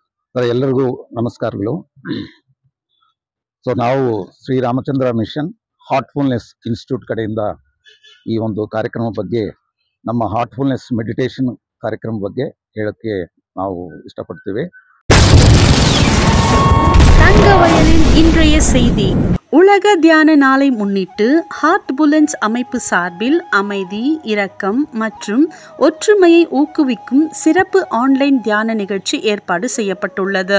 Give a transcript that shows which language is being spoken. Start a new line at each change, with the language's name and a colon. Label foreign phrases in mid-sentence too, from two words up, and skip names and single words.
Kannada: ಎಲ್ಲರಿಗೂ ನಮಸ್ಕಾರಗಳು. ನಾವು ಶ್ರೀ ರಾಮಚಂದ್ರ ಮಿಷನ್ ಹಾರ್ಟ್ಫುಲ್ನೆಸ್ ಇನ್ಸ್ಟಿಟ್ಯೂಟ್ ಕಡೆಯಿಂದ ಈ ಒಂದು ಕಾರ್ಯಕ್ರಮ ಬಗ್ಗೆ, ನಮ್ಮ ಹಾರ್ಟ್ಫುಲ್ನೆಸ್ ಮೆಡಿಟೇಷನ್ ಕಾರ್ಯಕ್ರಮ ಬಗ್ಗೆ ಹೇಳಕ್ಕೆ ನಾವು ಇಷ್ಟಪಡ್ತೀವಿ.
Tamil: தங்கவயலின் இன்றைய செய்தி. உலக தியான நாளை முன்னிட்டு ஹார்ட் புலன்ஸ் அமைப்பு சார்பில் அமைதி, இரக்கம் மற்றும் ஒற்றுமையை ஊக்குவிக்கும் சிறப்பு ஆன்லைன் தியான நிகழ்ச்சி ஏற்பாடு செய்யப்பட்டுள்ளது.